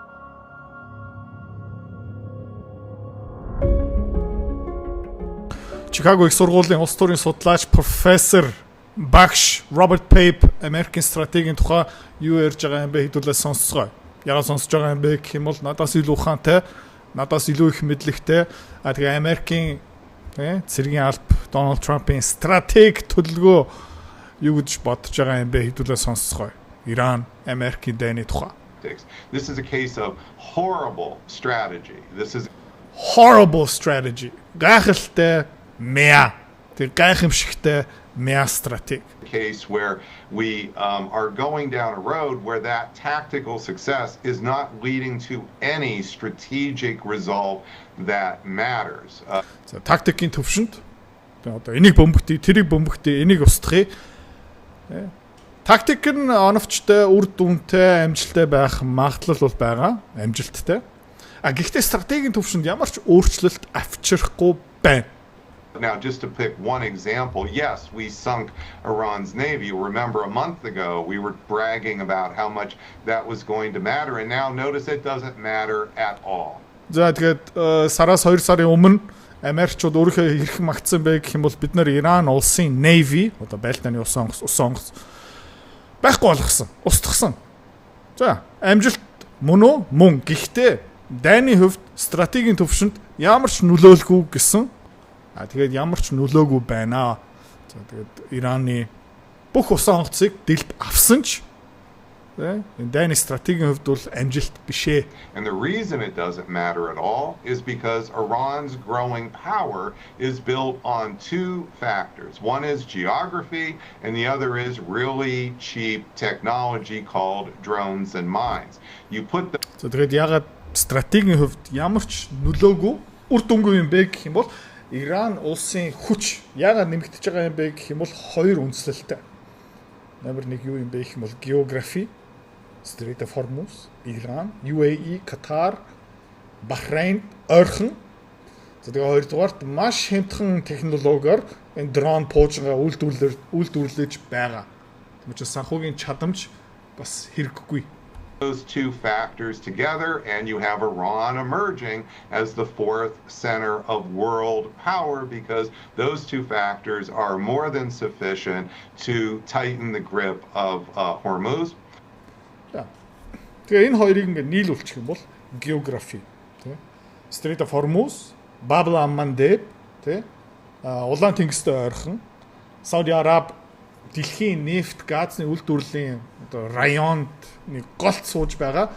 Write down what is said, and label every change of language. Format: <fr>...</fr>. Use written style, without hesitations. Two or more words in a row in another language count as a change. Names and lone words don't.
<mn>Чикаго их сургуулийн улс төрийн судлаач профессор багш Роберт Пейп Америкийн стратегийн тухай юу ярьж байгаа юм бэ хэдүүлээ сонсцгоо. Ягаад сонсож байгаа юм бэ гэх юм бол надаас илүү ухаантай, надаас илүү их мэдлэгтэй. Тэгээ Америкийн цэргийн алба Дональд Трампын стратеги төлөвлөгөө юу гэж бодож байгаа юм бэ хэдүүлээ сонсцгоо. Иран, Америкийн дайны тухай.</mn> <en>This is a case of horrible strategy. This is horrible strategy.</en> <mn>Гайхалтай мя. Тэр гайхамшигтай мя стратеги.</mn> <en>Case where we are going down a road where that tactical success is not leading to any strategic result that matters.</en> <mn>За тактикийн төвшөнд одоо энийг бөмбөгтий, тэрийг бөмбөгтий, энийг устгахыг тактик нь оновчтой, үр дүнтэй, амжилттай байх магадлал бол байгаа, амжилттай. Гэхдээ стратегийн төвшөнд ямар ч өөрчлөлт авчрахгүй байна.</mn> <en>Now, just to pick one example, yes, we sunk Iran's navy. You remember a month ago, we were bragging about how much that was going to matter, and now notice it doesn't matter at all.</en> <mn>За тэгээд сараас 2 сарын өмнө Америкчууд өөрийнхөө хэрхэн магтсан бэ гэх юм бол бид нар Иран улсын navy одоо байлдааны ус онгоц байхгүй болгосон, устгасан. За, амжилт мөн үү? Мөн. Гэхдээ дайны хувьд стратегийн төвшөнд ямар ч нөлөөлгүй гэсэн. Тэгээд ямар ч нөлөөгүй байна. За тэгээд Ираны бүх ус онгоцыг дэлд авсан ч энэ дайны стратегийн хувьд бол амжилт бишээ.</mn> <en>And the reason it doesn't matter at all is because Iran's growing power is built on two factors. One is geography and the other is really cheap technology called drones and mines. You put the</en> <mn>За тэгээд ягаад стратегийн хувьд ямар ч нөлөөгүй үр дүнгүй юм бэ гэх юм бол Иран улсын хүч яагаад нэмэгдэж байгаа юм бэ гэх юм бол хоёр үндслэлтэй. Номер 1 юу юм бэ гэх юм бол географи, Strait of Hormuz, Иран, UAE, Катар, Бахрейн, ойрхон. За тэгээ хоёрдугаарт маш хямдхан технологиор энэ дрон пуужингаа үйлдвэрлэж байгаа. Тэгмээ чи санхүүгийн чадамж бас хэрэггүй.</mn> <en>Those two factors together and you have Iran emerging as the fourth center of world power because those two factors are more than sufficient to tighten the grip of Hormuz.</en> <mn>Тэгээ энэ хоёрыг ингээд нийлүүлчих юм бол географи тий Strait of Hormuz, Bab el-Mandeb тий Улаан тэнгистэй ойрхон Сауди Араб дэлхийн нефт газны үйлдвэрлэлийн одоо районд нэг голт сууж байгаа.</mn>